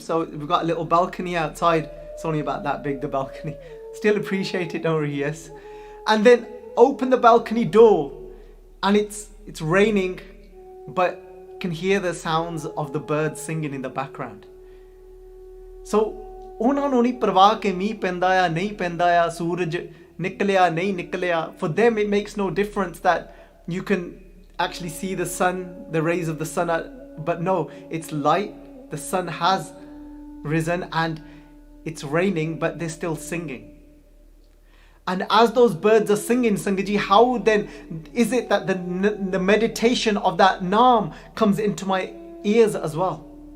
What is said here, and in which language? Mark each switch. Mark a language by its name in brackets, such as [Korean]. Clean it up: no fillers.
[English] So we've got a little balcony outside. It's only about that big, the balcony. Still appreciate it, don't worry, yes. And then open the balcony door, and it's raining, but you can hear the sounds of the birds singing in the background. [Punjabi] So ਉਹਨਾਂ ਨੂੰ ਨਹੀਂ ਪਰਵਾਹ ਕਿ ਮੀਂਹ ਪੈਂਦਾ ਆ ਨਹੀਂ ਪੈਂਦਾ ਆ ਸੂਰਜ ਨਿਕਲਿਆ ਨਹੀਂ ਨਿਕਲਿਆ. [English] For them it makes no difference that you can actually see the sun, the rays of the sun, but no, it's light, the sun has risen and it's raining, but they're still singing. And as those birds are singing, Sangat Ji, how then is it that the meditation of that Naam comes into my ears as well?